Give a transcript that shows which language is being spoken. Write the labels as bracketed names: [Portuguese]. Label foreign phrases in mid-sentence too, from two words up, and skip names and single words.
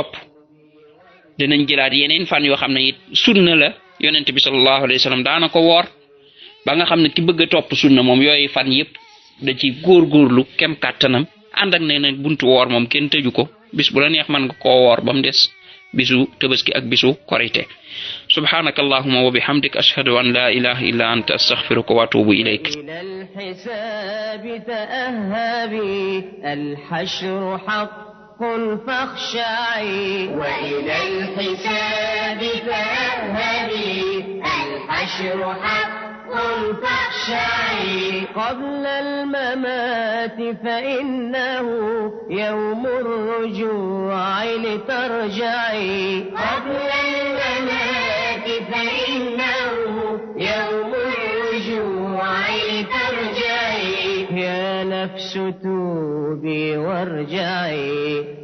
[Wolof] topp dinañ jëlaat yeneen fan yoo xam ne it sunna la yonent bi [Arabic] صلى الله عليه وسلم [Wolof] daana ko woor ba nga xam ne ki bëgg a topp sunna moom yooyu fan yëpp da ci góorgóorlu kem kàttanam ànd ak ne buntu woor moom kenn tëju ko bis bu la neex mën nga koo woor ba mu des bisu tabaski ak bisu korite [Arabic] سبحانك اللهم وبحمدك أشهد أن لا إله إلا أنت أستغفرك وأتوب إليك إلى الحساب تأهبي الحشر حق فاخشعي وإلى الحساب تأهبي الحشر حق فاخشعي قبل الممات فإنه يوم الرجوع لترجعي قبل الممات فإنه يوم الرجوع لترجعي يا نفس توبي وارجعي